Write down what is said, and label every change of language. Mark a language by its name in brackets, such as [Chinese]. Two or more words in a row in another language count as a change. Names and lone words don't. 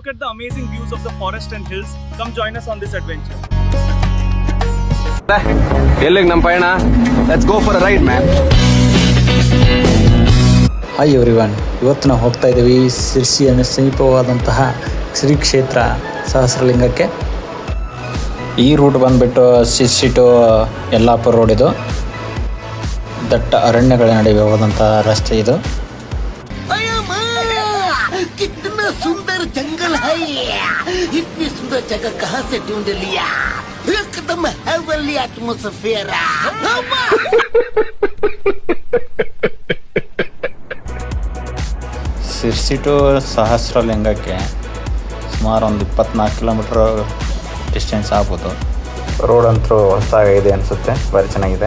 [English] look at the amazing views of the forest and hills. Come join us on this adventure. [Kannada] ಎಲ್ಲಿಗೆ ನಮ್ಮ ಪಯಣ? [English] let's go for a ride man. hi everyone, [Kannada] ಇವತ್ತು ನಾವು ಹೋಗ್ತಾ ಇದ್ದೀವಿ ಶಿರ್ಸಿಯನ್ನು ಸಮೀಪವಾದಂತಹ ಶ್ರೀ ಕ್ಷೇತ್ರ ಸಹಸ್ರಲಿಂಗಕ್ಕೆ. ಈ ರೂಟ್ ಬಂದುಬಿಟ್ಟು ಶಿರ್ಸಿ ಟು ಯಲ್ಲಾಪುರ ರೋಡ್. ಇದು ದಟ್ಟ ಅರಣ್ಯಗಳ ನಡುವೆ ಹೋದಂಥ ರಸ್ತೆ ಇದು. [Hindi] सुंदर जंगल है, इतनी सुंदर जगह कहाँ से ढूंढ लिया? [English] एकदम heavenly atmosphere. [Kannada] ಶಿರ್ಸಿ ಟು ಸಹಸ್ರಲಿಂಗಕ್ಕೆ ಸುಮಾರು ಒಂದು 24 [English] kilometre distance [Kannada] ಆಗ್ಬೋದು. ರೋಡ್ ಅಂತೂ ಹೊಸದಾಗಿದೆ ಅನಿಸುತ್ತೆ, ಭಾರಿ ಚೆನ್ನಾಗಿದೆ.